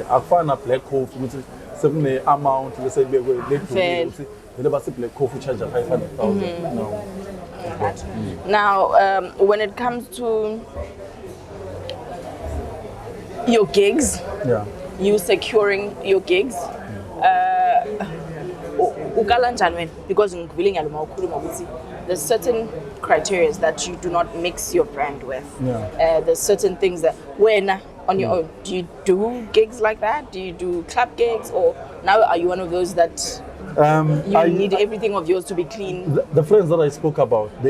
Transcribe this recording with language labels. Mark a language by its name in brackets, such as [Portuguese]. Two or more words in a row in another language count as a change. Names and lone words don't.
[English] I found a black coffee, which is some amount, let's say, Fair. black coffee charge 500,000. No. But, Now, when it comes to your gigs, yeah. you securing your gigs, [Zulu] ukala njani wena? [English] Because [Zulu] ngivile ngiyaluma ukhuluma ukuthi [English] there's certain criteria that you do not mix your brand with. Yeah. There's certain things that wena on your own. Do you do gigs like that? Do you do club gigs, or now are you one of those that you need everything of yours to be clean? The friends that I spoke about, they